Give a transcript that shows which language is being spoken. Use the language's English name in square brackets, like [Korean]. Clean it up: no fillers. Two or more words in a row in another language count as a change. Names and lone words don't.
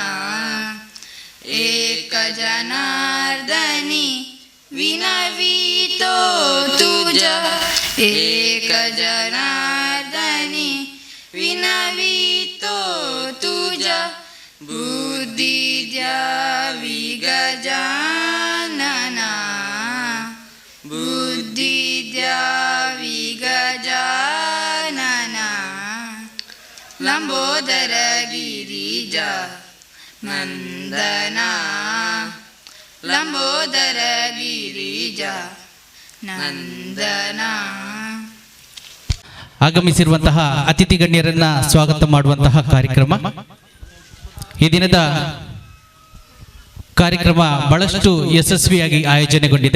[Marathi] एक जनार्दनी विनवितो तुज, एक जनार्दनी विनवितो तुज, बुद्धिद्य विगजानन, बुद्धिद्य विगजानन, लंबोदर गिरिज नंदन, लंबोदर गिरिज नंदन. [Kannada] ಆಗಮಿಸಿರುವಂತಹ ಅತಿಥಿ ಗಣ್ಯರನ್ನ ಸ್ವಾಗತ ಮಾಡುವಂತಹ ಕಾರ್ಯಕ್ರಮ. ಈ ದಿನದ ಕಾರ್ಯಕ್ರಮ ಬಹಳಷ್ಟು ಯಶಸ್ವಿಯಾಗಿ ಆಯೋಜನೆಗೊಂಡಿದೆ.